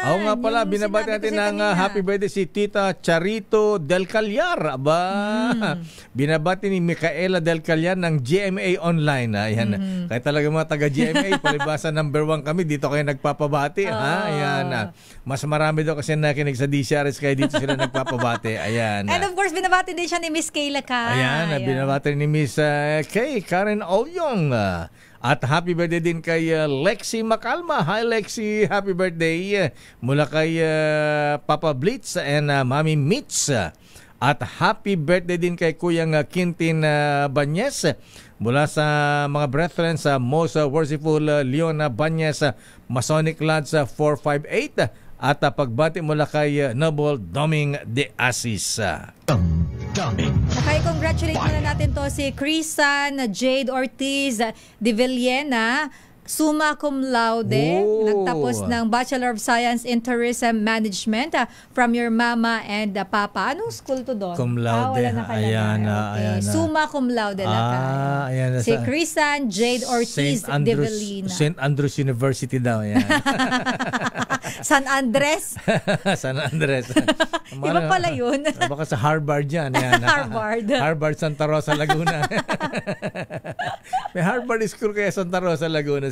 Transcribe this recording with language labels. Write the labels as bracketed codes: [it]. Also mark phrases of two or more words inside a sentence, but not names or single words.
[tl] Oo nga pala, binabati natin ng [en] happy birthday [tl] si Tita Charito Del Callar. Binabati ni Micaela Del Callar ng GMA Online. Ayan. Kaya talaga mga taga-GMA, palibasa number 1 kami. Dito kayo nagpapabati. Ayan. Mas marami daw kasi nakinig sa DCRS kaya dito sila nagpapabati. Ayan. [en] And of course, [tl] binabati din siya ni Miss Kayla Kay. Ayan. Binabati ni Miss Kay Karen Olyong. At [en] happy birthday [tl] din kay Lexi Macalma. [en] Hi Lexi, happy birthday. [tl] Mula kay Papa Blitz and Mami Mitch. At [en] happy birthday [tl] din kay Kuyang Quintin Banyes. Mula sa mga brethren sa Most Worshipful Leona Banyes, Masonic Lads 458. At pagbati mula kay Noble Doming de Asis. Okay, congratulate muna natin to si Crisan Jade Ortiz de Villena, [la] summa cum laude, [tl] nagtapos ng Bachelor of Science in Tourism Management [en] from your mama and papa. [tl] Anong school to doon? [la] Cum laude. [tl] Wala nakalagay. Ayan. [la] Summa cum laude [tl] ayan. Si Crisan Jade Ortiz de Villena. St. Andrews University daw. Ayan. San Andres. San Andres. Iba pala yun. Baka sa Harvard yan. Ayan. Harvard Santa Rosa, Laguna. May Harvard School kaya Santa Rosa, Laguna.